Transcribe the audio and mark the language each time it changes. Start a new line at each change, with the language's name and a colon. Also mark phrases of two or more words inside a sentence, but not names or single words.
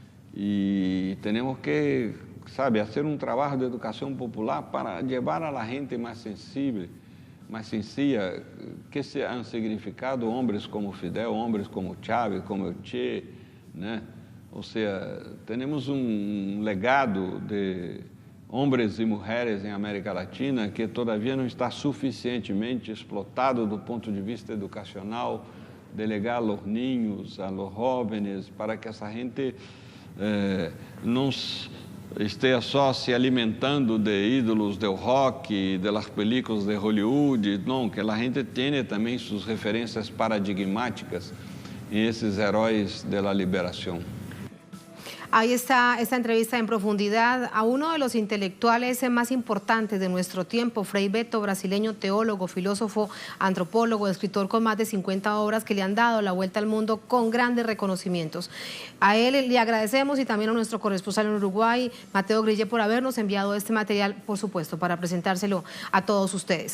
Portuguese: E temos que, fazer um trabalho de educação popular para levar a gente mais sensível, mais sencilla,
Spanish: que se han significado
Portuguese: homens como Fidel, homens como Chávez,
Spanish: como el Che,
Portuguese: né? Ou seja, temos um legado de homens e mulheres em América Latina que todavia não está suficientemente explotado do ponto de vista educacional,
Spanish: de legar a los niños, a los jóvenes,
Portuguese: para que essa gente não esteja só se alimentando de ídolos do rock,
Spanish: de las películas de Hollywood,
Portuguese: não, que a gente tenha também suas referências paradigmáticas em esses heróis da liberação.
Spanish: Ahí está esta entrevista en profundidad a uno de los intelectuales más importantes de nuestro tiempo, Frei Betto, brasileño, teólogo, filósofo, antropólogo, escritor con más de 50 obras que le han dado la vuelta al mundo con grandes reconocimientos. A él le agradecemos y también a nuestro corresponsal en Uruguay, Mateo Grille, por habernos enviado este material, por supuesto, para presentárselo a todos ustedes.